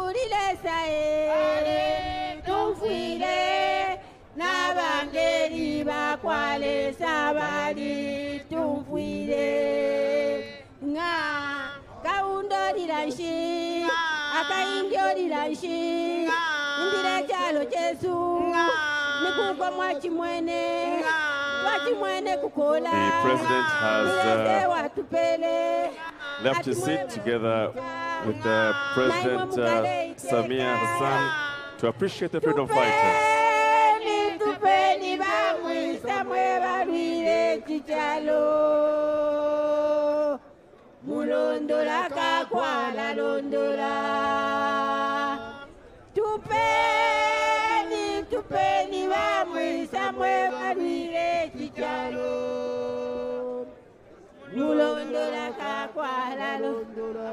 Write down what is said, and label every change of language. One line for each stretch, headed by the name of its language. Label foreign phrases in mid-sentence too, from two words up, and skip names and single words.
Bemba: kulilesae tumfile nabangeli bakwale sabali tumfile nga kaundolilanshi akaindiolilanshi ndile chalo chesu nikuko mwachimwene
English: The president has left his seat together with the President Samia Hassan to appreciate the freedom fighters.
Bemba: Mulondola kakwala londola tupeni bamwisa mwe balwile chichalo mulondola kakwala londola.